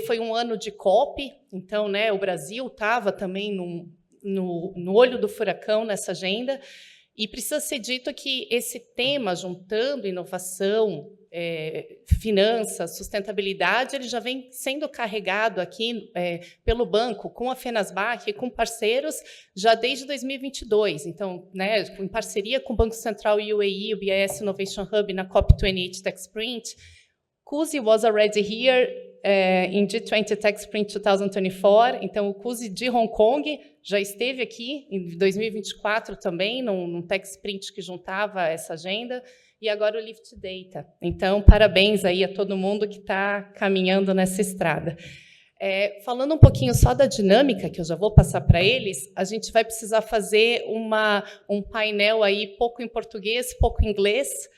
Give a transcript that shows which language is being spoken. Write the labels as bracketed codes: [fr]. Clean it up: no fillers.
[pt] Foi um ano de COP, então, né, o Brasil estava também no olho do furacão nessa agenda, e precisa ser dito que esse tema, juntando inovação, finanças, sustentabilidade, ele já vem sendo carregado aqui pelo banco, com a Fenasbac, com parceiros, já desde 2022. Então, né, em parceria com o Banco Central UAE, o BIS Innovation Hub, na COP28 TechSprint, [en] Kuzi was already here in G20 TechSprint 2024. [pt] Então, o Kuzi de Hong Kong já esteve aqui em 2024 também, num TechSprint que juntava essa agenda, e agora o Lift Data. Então, parabéns aí a todo mundo que está caminhando nessa estrada. Falando um pouquinho só da dinâmica, que eu já vou passar para eles, a gente vai precisar fazer um painel aí pouco em português, pouco em inglês.